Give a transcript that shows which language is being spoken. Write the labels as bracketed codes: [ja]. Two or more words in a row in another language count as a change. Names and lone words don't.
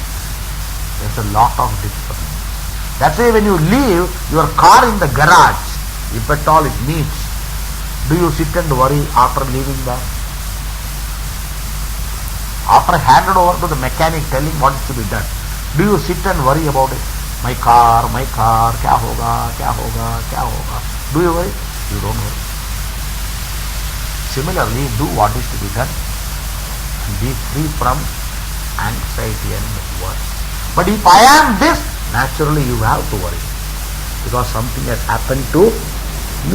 [en] There's a lot of difference. That's why when you leave your car in the garage, if at all it needs, do you sit and worry after leaving that? After handed over to the mechanic telling what is to be done, do you sit and worry about it? My car, [hi] क्या होगा, क्या होगा, क्या होगा. [en] Do you worry? You don't worry. Similarly, do what is to be done and be free from anxiety and worry. But if I am this, naturally you have to worry because something has happened to me.